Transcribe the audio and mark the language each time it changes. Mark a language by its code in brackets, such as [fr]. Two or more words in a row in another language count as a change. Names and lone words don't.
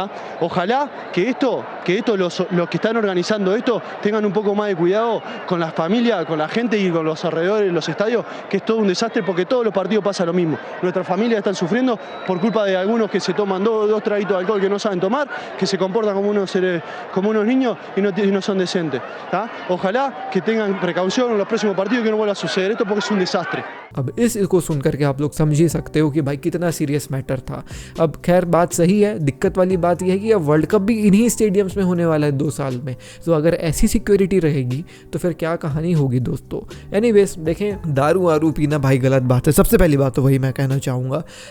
[es] Ojalá que los que están organizando esto tengan un poco más de cuidado con las familias, con la gente y con los alrededores de los estadios, que es todo un desastre porque todos los partidos pasa lo mismo. Nuestras familias están sufriendo por culpa de algunos que se toman dos traguitos de alcohol que no saben tomar, que se comportan como unos niños y no son decentes. ¿Tá? Ojalá que tengan precaución en los próximos partidos, que no vuelva a suceder esto porque es un desastre. [hi] अब इसको सुन करके आप लोग समझ ही सकते हो कि भाई कितना [en] serious matter [hi] था। अब खैर बात सही है, दिक्कत वाली बात यह है कि अब वर्ल्ड कप भी इन्हीं स्टेडियम्स में होने वाला है 2 साल में। तो अगर ऐसी सिक्योरिटी रहेगी तो फिर क्या कहानी होगी दोस्तों। एनीवेज देखें, दारू वारू पीना भाई गलत बात है, सबसे पहली बात तो वही मैं कहना चाहूँगा।